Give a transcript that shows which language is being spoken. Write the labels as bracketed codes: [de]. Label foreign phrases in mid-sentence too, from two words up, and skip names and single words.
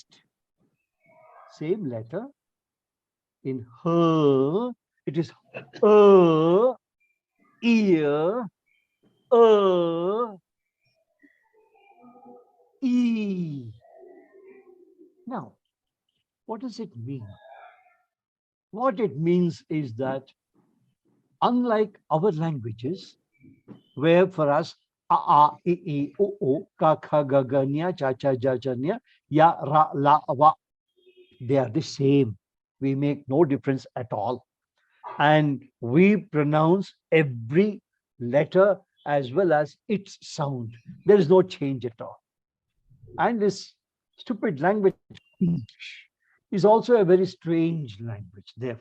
[en] Same letter. In her, it is ear, e. Now, what does it mean? What it means is that unlike our languages, where for us a, I, o, ka, kha, ga, ga, nya, cha, cha, ja, cha, nya, ya, ra, la, wa, they are the same. We make no difference at all. And we pronounce every letter as well as its sound. There is no change at all. And this stupid language, English, is also a very strange language, therefore.